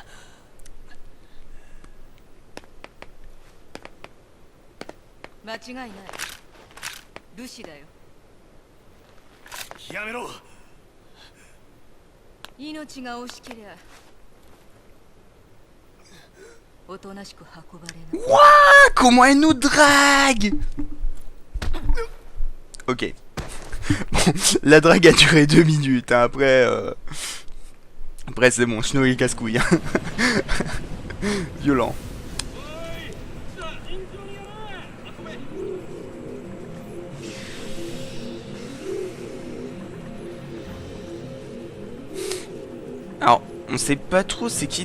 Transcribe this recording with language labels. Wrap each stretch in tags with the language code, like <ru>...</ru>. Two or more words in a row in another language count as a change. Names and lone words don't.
<ja>間違いない。ルシだよ。やめろ。命が惜しけりゃおとなしく運ばれな。</ja> <fr>Wouah, comment elle nous drague. Ok. Bon, la drague a duré 2 minutes. Hein. Après c'est bon, Snow il casse-couille. Hein. Violent. Alors, on sait pas trop c'est qui.</fr>